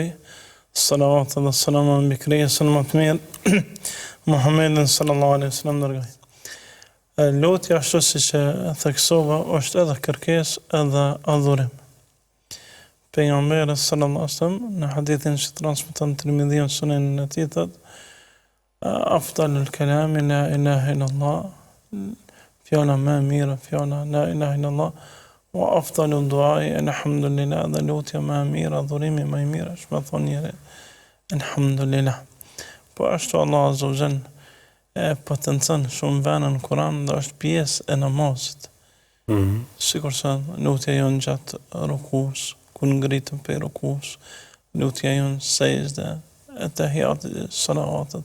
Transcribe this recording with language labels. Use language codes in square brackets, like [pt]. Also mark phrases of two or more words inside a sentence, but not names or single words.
[sq] Salavat dhe selam mbi krijesën më të mirë, Muhammedin [ar] صلى الله عليه وسلم [sq] dërgoj. Lutja ashtu siç e theksova është edhe kërkesë edhe adhurim. Pejgamberi [ar] صلى الله عليه وسلم [sq] në hadithin që transmeton Tirmidhiu sunenin e tij thotë [ar] أفضل الكلام لا إله إلا الله [sq] fjala më e mirë fjala [ar] لا إله إلا الله وأفضل الدعاء الحمد لله [sq] dhe lutja më e mirë adhurimi më i mirë është me thonë njëri alhamdulillah. Po ashtu Allah [ar] عز وجل [sq] e potencon shumë vende në Kur'an dhe është pjesë e namazit. Sikur se lutja jon gjatë rukus, kur ngritëm për rukus, lutja jon sejdë, tahiyatit, salavatet.